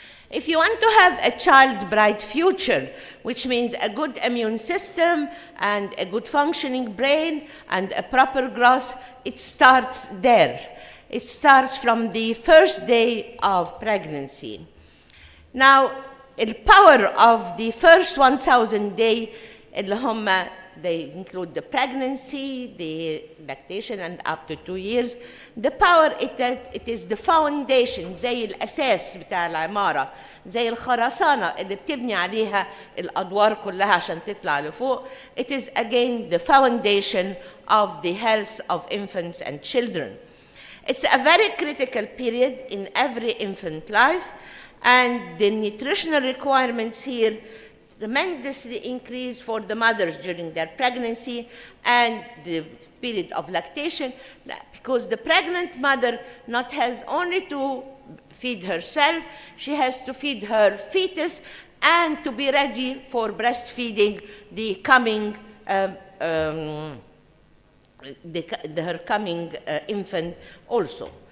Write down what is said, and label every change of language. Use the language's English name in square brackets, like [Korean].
[English] If you want to have a child bright future, which means a good immune system and a good functioning brain and a proper growth, it starts there. It starts from the first day of pregnancy. Now, the power of the first 1,000 days, they include the pregnancy, the lactation, and up to 2 years. The power, it is the foundation, [Arabic] زي الأساس بتاع العمارة, زي الخرسانة اللي بتبني عليها الأدوار كلها عشان تطلع لفوق. [English] It is again the foundation of the health of infants and children. It's a very critical period in every infant life, and the nutritional requirements here tremendously increase for the mothers during their pregnancy and the period of lactation, because the pregnant mother not has only to feed herself, she has to feed her fetus and to be ready for breastfeeding the coming her coming infant also.